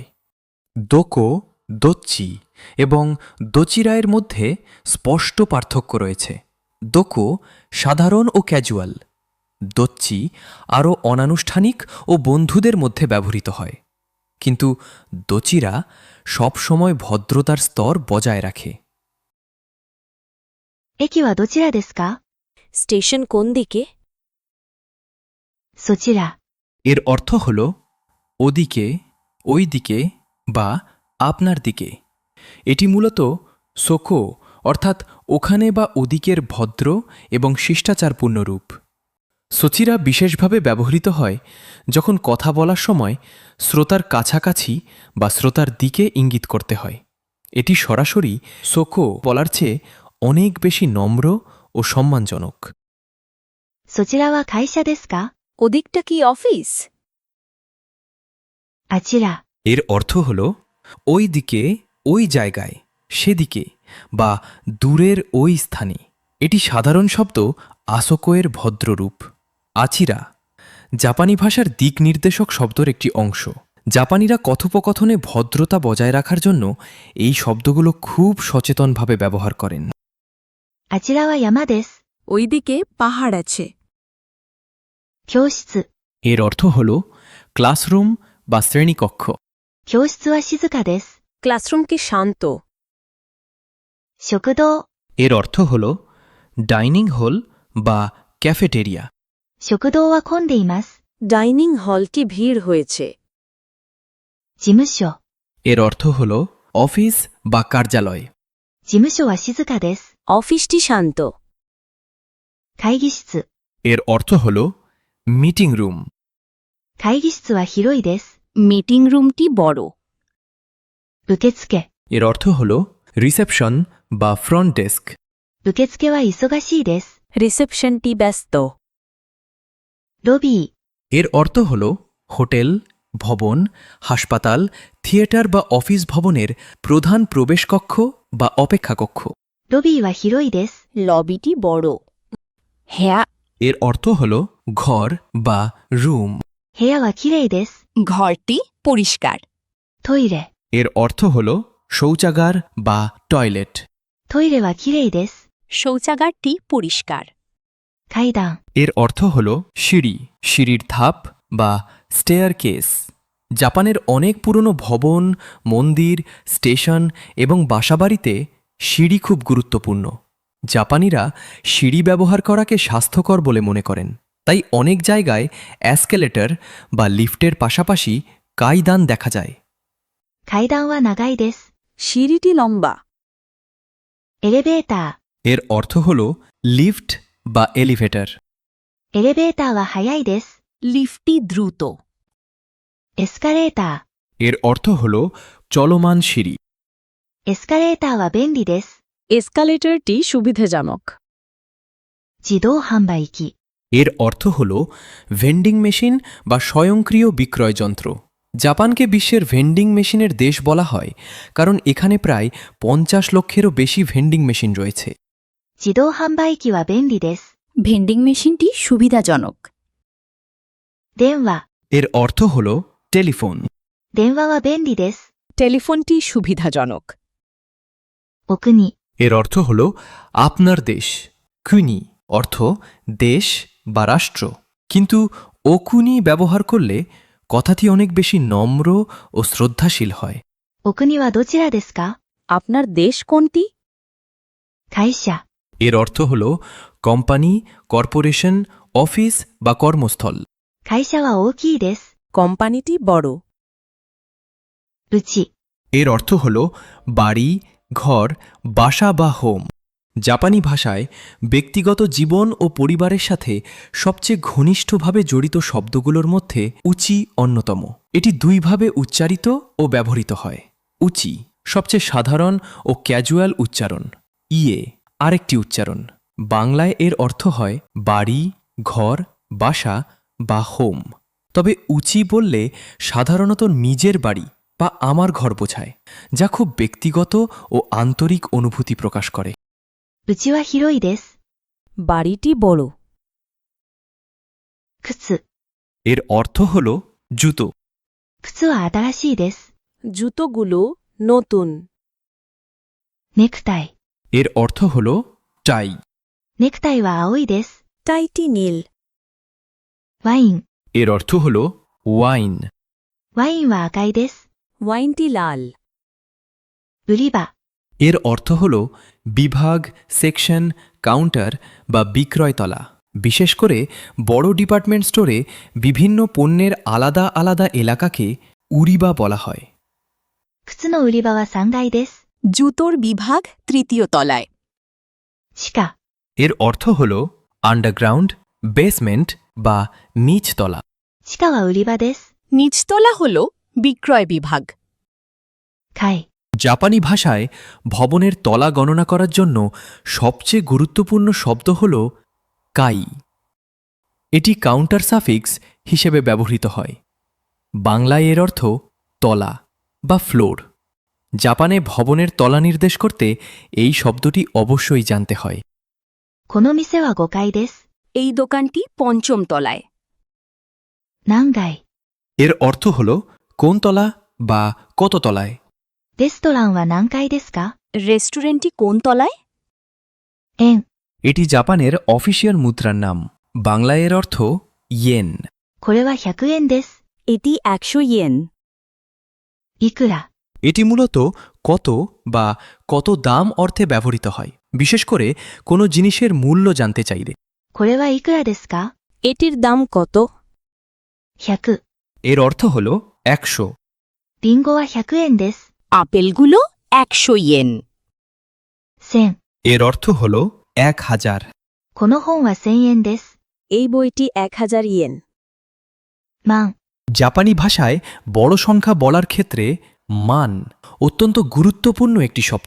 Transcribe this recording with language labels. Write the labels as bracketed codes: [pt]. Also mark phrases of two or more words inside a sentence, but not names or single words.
[bn] দোকো, দোচ্চি এবং দোচিরায়ের মধ্যে স্পষ্ট পার্থক্য রয়েছে। দোকো সাধারণ ও ক্যাজুয়াল, দোচ্চি আরও অনানুষ্ঠানিক ও বন্ধুদের মধ্যে ব্যবহৃত হয়, কিন্তু দোচিরা সবসময় ভদ্রতার স্তর বজায় রাখে। [ja] 駅はどちらですか？ [bn] স্টেশন কোন দিকে? [ja] そちら、 [bn] এর অর্থ হল ওদিকে, ওই দিকে বা আপনার দিকে। এটি মূলত সোকো অর্থাৎ ওখানে বা ওদিকের ভদ্র এবং শিষ্টাচারপূর্ণ রূপ। সোচিরা বিশেষভাবে ব্যবহৃত হয় যখন কথা বলার সময় শ্রোতার কাছাকাছি বা শ্রোতার দিকে ইঙ্গিত করতে হয়। এটি সরাসরি সোকো বলার চেয়ে অনেক বেশি নম্র ও সম্মানজনক। [ja] そちらは会社ですか？ [bn] ওদিকটা কি অফিস? [ja] あちら、 [bn] এর অর্থ হল ওই দিকে, ওই জায়গায়, সেদিকে বা দূরের ওই স্থানে। এটি সাধারণ শব্দ আসোকোয়ের ভদ্ররূপ। আচিরা জাপানি ভাষার দিক নির্দেশক শব্দের একটি অংশ। জাপানিরা কথোপকথনে ভদ্রতা বজায় রাখার জন্য এই শব্দগুলো খুব সচেতনভাবে ব্যবহার করেন। [ja] あちらは山です。 [bn] ওইদিকে পাহাড় আছে। [ja] 教室、 [bn] এর অর্থ হল ক্লাসরুম বা শ্রেণীকক্ষ। [ja] 教室は静かです。 [bn] ক্লাসরুম কি শান্ত? [ja] 食堂、 [bn] এর অর্থ হল [en] dining hall [bn] বা ক্যাফেটেরিয়া। [ja] 食堂は混んでいます。 [en] dining hall [bn] কি ভিড় হয়েছে? [ja] 事務所、 [bn] এর অর্থ হল অফিস বা কার্যালয়। [ja] 事務所は静かです。 [bn] অফিসটি শান্ত। [ja] 会議室、 [bn] এর অর্থ হল [en] meeting room. [ja] 会議室は広いです。 [en] meeting room [bn] বড়। [ja] 受付、 [bn] এর অর্থ হল রিসেপশন বা [en] front desk. [ja] 受付は忙しいです。 [bn] রিসেপশনটি ব্যস্ত। [ja] ロビー、 [bn] এর অর্থ হল হোটেল, ভবন, হাসপাতাল, থিয়েটার বা অফিস ভবনের প্রধান প্রবেশকক্ষ বা অপেক্ষাকক্ষ। [ja] ロビーは広いです。 [bn] লবিটি বড়। হ্যাঁ, এর অর্থ হল ঘর বা রুম। [ja] 部屋はきれいです。 [bn] ঘরটি পরিষ্কার। [ja] トイレ、 [bn] এর অর্থ হল শৌচাগার বা টয়লেট। [ja] トイレはきれいです。 [bn] শৌচাগারটি পরিষ্কার। [ja] 階段、 [bn] এর অর্থ হল সিঁড়ি, সিঁড়ির ধাপ বা [en] staircase. [bn] জাপানের অনেক পুরনো ভবন, মন্দির, স্টেশন এবং বাসাবাড়িতে সিঁড়ি খুব গুরুত্বপূর্ণ। জাপানিরা সিঁড়ি ব্যবহার করাকে স্বাস্থ্যকর বলে মনে করেন, তাই অনেক জায়গায় অ্যাসকেলেটর বা লিফটের পাশাপাশি কাইদান দেখা যায়। [ja] 階段は長いです。 [bn] সিঁড়িটি লম্বা। [ja] エレベーター、 [bn] এর অর্থ হল লিফট বা এলিভেটর। [ja] エレベーターは速いです。 [bn] লিফটটি দ্রুত। [ja] エスカレーター、 [bn] এর অর্থ হল চলমান সিঁড়ি। [ja] エスカレーターは便利です。 [bn] এসকালেটরটি সুবিধাজনক। [ja] 自動販売機。 [bn] এর অর্থ হল [en] vending machine [bn] বা স্বয়ংক্রিয় বিক্রয় যন্ত্র। জাপানকে বিশ্বের [en] vending machine [bn] দেশ বলা হয় কারণ এখানে প্রায় 50 লক্ষেরও বেশি [en] vending machine [bn] রয়েছে। [ja] 自動販売機は便利です。 [en] vending machine [bn] সুবিধাজনক। [ja] 電話。 [bn] এর অর্থ হল টেলিফোন। [ja] 電話は便利です。 [bn] টেলিফোনটি সুবিধাজনক। [ja] お国。 [bn] এর অর্থ হল আপনার দেশ। কুনি অর্থ দেশ বা রাষ্ট্র, কিন্তু ওকুনি ব্যবহার করলে কথাটি অনেক বেশি নম্র ও শ্রদ্ধাশীল হয়। [ja] お国はどちらですか？ [bn] আপনার দেশ কোনটি? [ja] 会社。 [bn] এর অর্থ হল [en] company, corporation, office [bn] বা কর্মস্থল। [ja] 会社は大きいです。 [bn] কোম্পানিটি বড়। [ja] うち。 [bn] এর অর্থ হল বাড়ি, ঘর, বাসা বা হোম। জাপানি ভাষায় ব্যক্তিগত জীবন ও পরিবারের সাথে সবচেয়ে ঘনিষ্ঠভাবে জড়িত শব্দগুলোর মধ্যে উচি অন্যতম। এটি দুইভাবে উচ্চারিত ও ব্যবহৃত হয়। উচি সবচেয়ে সাধারণ ও ক্যাজুয়াল উচ্চারণ, ইয়ে আরেকটি উচ্চারণ। বাংলায় এর অর্থ হয় বাড়ি, ঘর, বাসা বা হোম। তবে উচি বললে সাধারণত নিজের বাড়ি বা আমার ঘর বোঝায়, যা খুব ব্যক্তিগত ও আন্তরিক অনুভূতি প্রকাশ করে। [ja] うちは広いです。 [bn] বাড়িটি বড়। [ja] 靴。 [bn] এর অর্থ হল জুতো। [ja] 靴は新しいです。 [bn] জুতোগুলো নতুন। [ja] ネクタイ。 [bn] এর অর্থ হল টাই। [ja] ネクタイは青いです。 [bn] টাইটি নীল। [ja] ワイン。 [bn] এর অর্থ হল ওয়াইন। [ja] ワインは赤いです。 [bn] ওয়াইনটি লাল। [ja] 売り場。 [bn] এর অর্থ হল বিভাগ, সেকশন, কাউন্টার বা বিক্রয়তলা। বিশেষ করে বড় [en] department store [bn] বিভিন্ন পণ্যের আলাদা আলাদা এলাকাকে উরিবা বলা হয়। [ja] 靴の売り場は3階です。 [bn] জুতোর বিভাগ তৃতীয় তলায়। [ja] 地下。 [bn] এর অর্থ হল [en] underground, basement [bn] বা নিচতলা। [ja] 地下は売り場です。 [bn] নিচতলা হল বিক্রয় বিভাগ। [ja] 階。 [bn] জাপানি ভাষায় ভবনের তলা গণনা করার জন্য সবচেয়ে গুরুত্বপূর্ণ শব্দ হল কাই। এটি [en] counter suffix [bn] হিসেবে ব্যবহৃত হয়। বাংলায় এর অর্থ তলা বা ফ্লোর। জাপানে ভবনের তলা নির্দেশ করতে এই শব্দটি অবশ্যই জানতে হয়। [ja] この店は5階です。 [bn] এই দোকানটি পঞ্চম তলায়। [ja] 何階。 [bn] এর অর্থ হল কোন তলা বা কত তলায়। [ja] レストランは何階ですか？ [bn] রেস্টুরেন্টটি কোন তলায়? [ja] 円。 [bn] এটি জাপানের অফিসিয়াল মুদ্রার নাম। বাংলায় এর অর্থ ইয়েন। [ja] これは100円です。 [bn] এটি 100 ইয়েন। [ja] いくら。 [bn] এটি মূলত কত বা কত দাম অর্থে ব্যবহৃত হয়, বিশেষ করে কোনো জিনিসের মূল্য জানতে চাইলে। [ja] これはいくらですか？ [bn] এটির দাম কত? [ja] 100。 [bn] এর অর্থ হল 100। [ja] リンゴは100円です。 [bn] আপেলগুলো 100 ইয়েন। [ja] 1000。 [bn] এর অর্থ হল 1000। [ja] この本は1000円です。 [bn] এই বইটি 1000 ইয়েন। [ja] 万。 [bn] জাপানি ভাষায় বড় সংখ্যা বলার ক্ষেত্রে মান অত্যন্ত গুরুত্বপূর্ণ একটি শব্দ।